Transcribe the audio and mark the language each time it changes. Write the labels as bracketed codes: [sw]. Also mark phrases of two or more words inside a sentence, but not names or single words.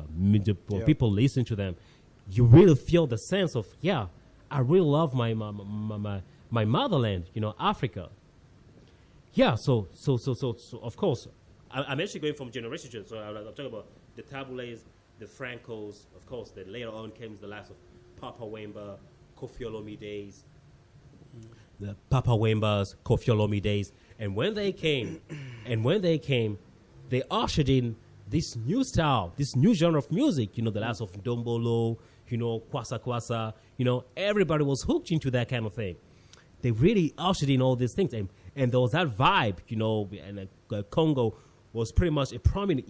[en] When people listen to them, you really feel the sense of, yeah, I really love my motherland, you know, Africa. Yeah, so of course, I'm actually going from generation to generation. So I'm talking about the Tabules, the Francos, of course. Then later on came the last of Papa Wemba, Koffi Olomide's, the Papa Wemba's, Koffi Olomide's, and when they came, they ushered in this new style, this new genre of music. You know, the last of Dombolo, you know, Kwasa Kwasa. You know, everybody was hooked into that kind of thing. They really ushered in all these things, and there was that vibe, you know, and Congo was pretty much a prominent.